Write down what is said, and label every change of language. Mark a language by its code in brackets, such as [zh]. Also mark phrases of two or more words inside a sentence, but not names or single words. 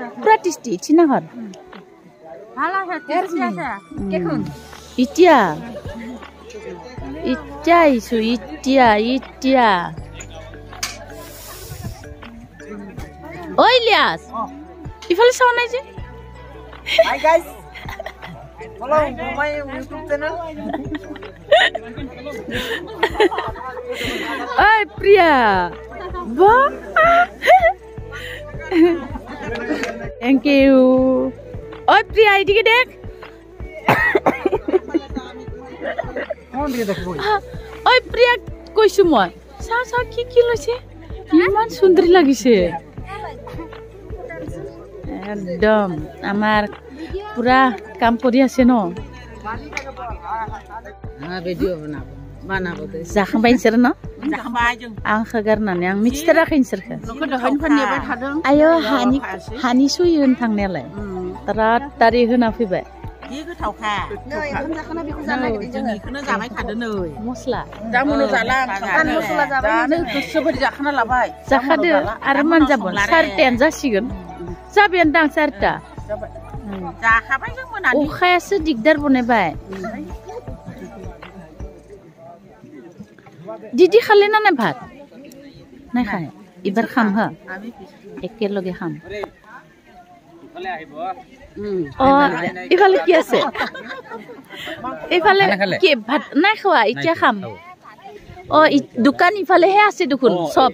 [as] পুরা টেষ্টি চিনা ঘর ভাল আছে টেষ্টি আছে কেখন ইতিয়া আহিছো ইতিয়া ঐ ইলিয়াস ইফালে চাও নাই যে [en] Hi guys follow my YouTube channel [as] ঐ প্রিয়া বা [en] thank you [as] ঐ প্রিয়া এদিকে দেখ ঐ প্রিয়া কৈছো মই চা কি লৈছে ইমান সুন্দৰী লাগিছে একদম আমাৰ পুৰা কাম কৰি আছে ন [brx] ভিডিঅ बानाबो जाखांबाय नोंसोर न जाखांबाय जों आं होगारनानै आं मिथिथाराखै नोंसोरखौ नोंखौ दहायनो फाननेबाय थादों आयो हानि सुयो होन थांनायालाय तारात तारि होना फैबाय बे गोथावखा नै ओंखाम जाखाना बेखौ जानो नागिरदों जों बेखौनो जाबाय थादों नै मस्ला दा मोनो जाला आं मस्ला जाबाय नै गोसो बायदि जाखाना लाबाय जाखादो आरो मोनजाबोन 4:30 जासिगोन जाबायानो दां 4:00 जाखाबाय जों मोनानि अखायासो दिगदार बनायबाय दीदी खाले ना ना भात [as] নাই খায় এবাৰ খাম হা একেলগে খাম ইফালে কি আছে ইফালে কি ভাত নাই খোৱা এতিয়া খাম ও দোকান ইফালেহে আছে দেখোন সব